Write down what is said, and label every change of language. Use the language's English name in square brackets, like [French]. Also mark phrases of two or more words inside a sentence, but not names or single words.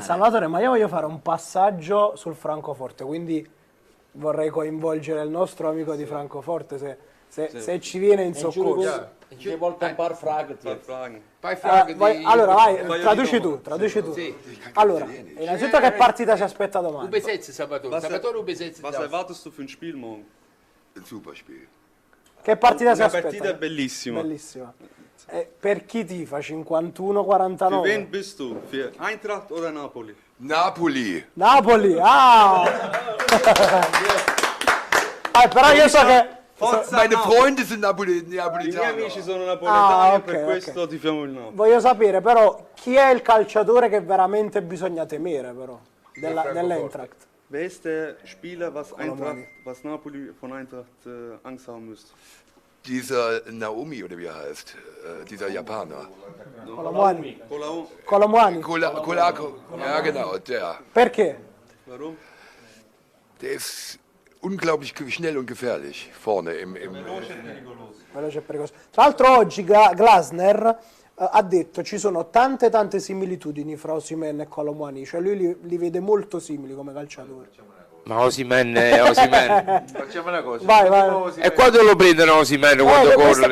[Italian] Salvatore, ma io voglio fare un passaggio sul Francoforte, quindi vorrei coinvolgere il nostro amico di Francoforte se ci viene in soccorso. Ci vuole un par fragati. Allora vai, traduci tu. Allora, innanzitutto che partita si aspetta domani? [German] Ubesetze Salvatore. Salvatore Ubesetze. Was erwartest du für ein Spiel morgen? Ein super Spiel. [Italian] Che partita si Una aspetta? partita bellissima. Bellissima. Per chi tifa? [German] Für 51-49? wen bist du? Für Eintracht oder Napoli? [Italian] Napoli. Napoli, però io so che... [German] Meine Freunde sind [Italian] I miei amici [German] Napolitaner. [Italian] sono napoletani ok, per questo tifiamo il Napoli. Voglio sapere però chi è il calciatore che veramente bisogna temere però dell'Eintracht. [German] Wer ist der Spieler, was Napoli von Eintracht Angst haben müsste? Dieser Naomi, oder wie er heißt, dieser Japaner. Colomwani. Kolako. Ja, genau, der. [Italian] Perché? [German] Warum? Der ist unglaublich schnell und gefährlich vorne im [Italian] Veloce e pericoloso. Tra l'altro oggi Glasner ha detto ci sono tante similitudini fra Osimhen e Colomwani, cioè lui li vede molto simili come calciatori. Ma Osimhen è Osimhen. Facciamo una cosa. Vai. E quando lo prendono Osimhen quando corre?